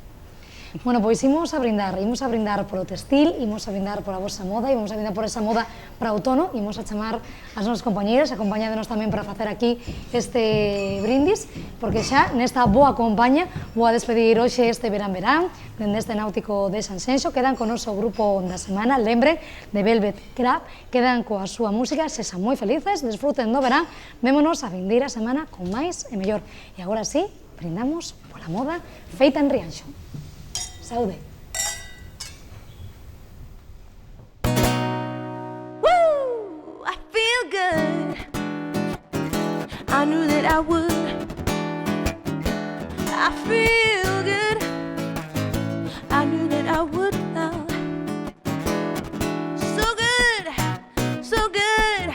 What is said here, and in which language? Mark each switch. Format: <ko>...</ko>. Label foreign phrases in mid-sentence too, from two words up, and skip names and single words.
<gl>Bueno, pois imos a brindar polo textil, imos a brindar pola vosa moda, imos a brindar por esa moda para outono, imos a chamar as nosas compañeiras, acompañádenos tamén para facer aquí este brindis, porque xa nesta boa compañía vou a despedir hoxe este verán, dende este náutico de Sanxenxo, quedan con o noso grupo da semana, lembren, de Velvet Crab, quedan coa súa música, sexan moi felices, desfruten do verán, vémonos a vindeira semana con máis e mellor. E agora sí, brindamos pola moda feita en Rianxo. Saúde. Woo!</gl> <en>I feel good. I knew that I would. I feel good. I knew that I would now. So good, so good.</en>